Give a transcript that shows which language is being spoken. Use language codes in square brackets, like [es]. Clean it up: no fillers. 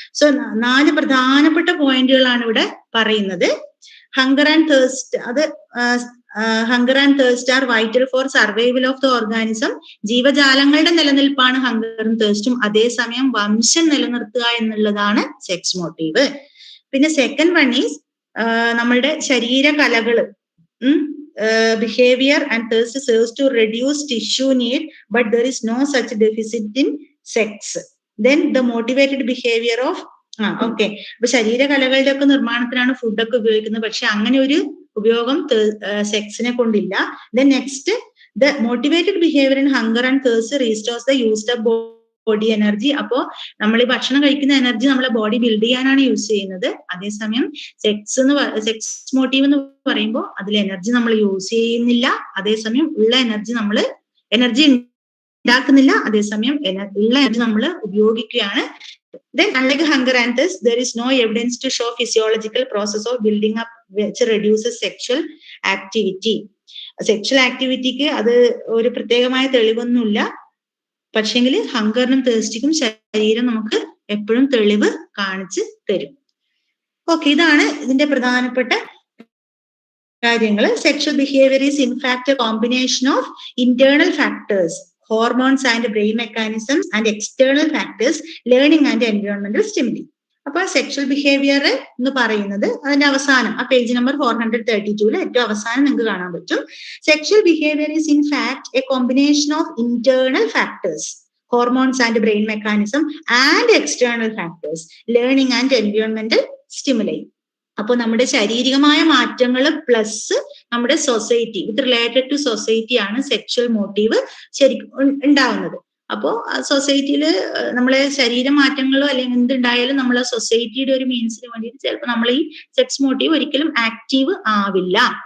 [ml] So 4 പ്രധാനപ്പെട്ട പോയിന്റുകളാണ് ഇവിടെ പറയുന്നത്. [en] Hunger and thirst, അത് hunger and thirst are vital for survival of the organism. [ml] ജീവജാലങ്ങളുടെ നിലനിൽപ്പാണ് ഹങ്കറും തേഴ്സ്റ്റും. അതേസമയം വംശം നിലനിർത്തുക എന്നുള്ളതാണ് സെക്സ് മോട്ടീവ്. [en] പിന്നെ second one is [ml] നമ്മളുടെ ശരീര കലകള്, [en] behavior and thirst serves to reduce tissue need, but there is no such deficit in sex. Then the motivated behavior of [ml] okay, അപ്പൊ ശരീരകലകളുടെ ഒക്കെ നിർമ്മാണത്തിനാണ് ഫുഡൊക്കെ ഉപയോഗിക്കുന്നത്, പക്ഷെ അങ്ങനെ ഒരു ഉപയോഗം സെക്സിനെ കൊണ്ടില്ല. [en] Then next, the motivated behaviour in hunger and thirst restores the used up body energy. [ml] അപ്പോ നമ്മൾ ഈ ഭക്ഷണം കഴിക്കുന്ന എനർജി നമ്മളെ ബോഡി ബിൽഡ് ചെയ്യാനാണ് യൂസ് ചെയ്യുന്നത്. അതേസമയം സെക്സ് മോട്ടീവ് എന്ന് പറയുമ്പോൾ അതിൽ എനർജി നമ്മൾ യൂസ് ചെയ്യുന്നില്ല, അതേസമയം ഉള്ള എനർജി ഉണ്ടാക്കുന്നില്ല, അതേസമയം ഉള്ള എനർജി നമ്മൾ ഉപയോഗിക്കുകയാണ്. [en] Then unlike hunger and thirst, there is no evidence to show physiological process of building up which reduces sexual activity. [ml] Sexual ആക്ടിവിറ്റിക്ക് അത് ഒരു പ്രത്യേകമായ തെളിവൊന്നുമില്ല. പക്ഷെങ്കിൽ ഹങ്കറിനും തേഴ്സ്റ്റിക്കും ശരീരം നമുക്ക് എപ്പോഴും തെളിവ് കാണിച്ച് തരും. ഓക്കെ, ഇതാണ് ഇതിന്റെ പ്രധാനപ്പെട്ട കാര്യങ്ങൾ. [en] Sexual behaviour is in fact a combination of internal factors, hormones and brain mechanisms, and external factors, learning and environmental stimuli. [ml] അപ്പൊ സെക്ഷൽ ബിഹേവിയർ എന്ന് പറയുന്നത് അതിന്റെ അവസാനം ആ പേജ് നമ്പർ 432 ഏറ്റവും അവസാനം നിങ്ങൾക്ക് കാണാൻ പറ്റും. [en] Sexual behaviour is in fact a combination of internal factors, hormones and brain mechanism, and external factors, learning and environmental stimuli. [ml] അപ്പോൾ നമ്മുടെ ശാരീരികമായ മാറ്റങ്ങൾ പ്ലസ് നമ്മുടെ society, with related to society ആണ് സെക്ഷൽ മോട്ടീവ് ശരിക്കും ഉണ്ടാവുന്നത്. അപ്പോ സൊസൈറ്റിയിൽ നമ്മളെ ശരീര മാറ്റങ്ങളോ അല്ലെങ്കിൽ എന്തുണ്ടായാലും നമ്മളെ സൊസൈറ്റിയുടെ ഒരു മീൻസിന് വേണ്ടിയിട്ട് ചിലപ്പോൾ നമ്മൾ ഈ സെക്സ് മോട്ടീവ് ഒരിക്കലും ആക്റ്റീവ് ആവില്ല.